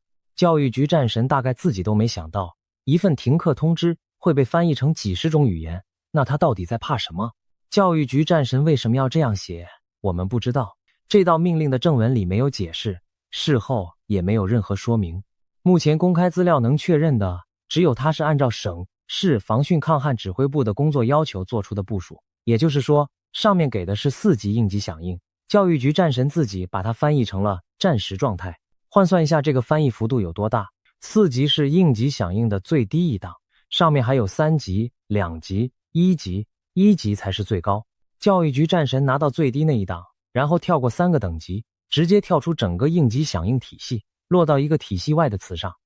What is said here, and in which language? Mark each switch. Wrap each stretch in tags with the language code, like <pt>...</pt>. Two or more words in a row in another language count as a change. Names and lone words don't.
<zh>教育局戰神大概自己都沒想到，一份停課通知會被翻譯成幾十種語言，那他到底在怕什麼？教育局戰神為什麼要這樣寫？我們不知道。這道命令的正文裡沒有解釋，事後也沒有任何說明。目前公開資料能確認的，只有他是按照省市防汛抗旱指揮部的工作要求做出的部署，也就是說，上面給的是4 級應急響應，教育局戰神自己把它翻譯成了戰時狀態。換算一下這個翻譯幅度有多大？4級是應急響應的最低一檔，上面還有3級、2級、1級，1級才是最高。教育局戰神拿到最低那一檔，然後跳過3個等級，直接跳出整個應急響應體系，落到一個體系外的詞上。</zh>